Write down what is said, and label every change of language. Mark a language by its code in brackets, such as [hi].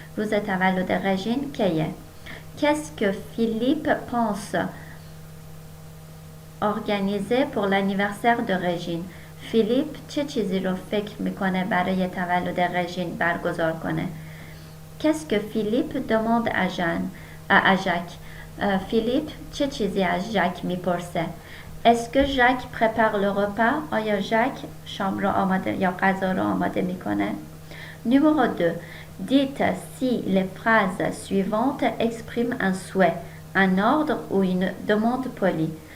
[fa] روز تولد رژین کیه؟ [fr] Qu'est-ce que Philippe pense organiser pour l'anniversaire de Régine? [fa] فیلیپ چه چیزی رو فکر میکنه برای تولد رژین برگزار کنه؟ [fr] Qu'est-ce que Philippe demande à Jacques? [fa] فیلیپ چه چیزی از ژاک میپرسه؟ [fr] Est-ce que Jacques prépare le repas? [fa] آیا ژاک شام رو آماده یا غذا رو آماده میکنه؟ [fr] Numéro 2. Dites si les phrases suivantes expriment un souhait, un ordre ou une demande polie.